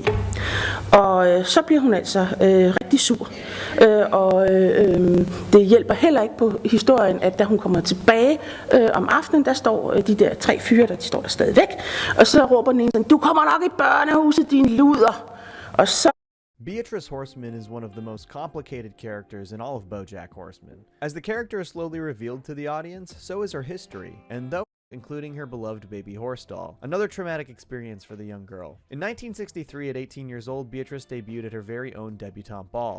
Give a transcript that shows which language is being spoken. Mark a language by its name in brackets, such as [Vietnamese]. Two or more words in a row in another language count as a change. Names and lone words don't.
[Danish] Og så bliver hun altså rigtig sur. Det hjælper heller ikke på historien, at da hun kommer tilbage om aftenen, der står de der 3 fyre, de står der stadigvæk. Og så råber den ene sådan, du kommer nok i børnehuset, din luder. Og så [English] Beatrice Horseman is one of the most complicated characters in all of BoJack Horseman. As the character is slowly revealed to the audience, so is her history, and though including her beloved baby horse doll, another traumatic experience for the young girl. In 1963, at 18 years old, Beatrice debuted at her very own debutante ball.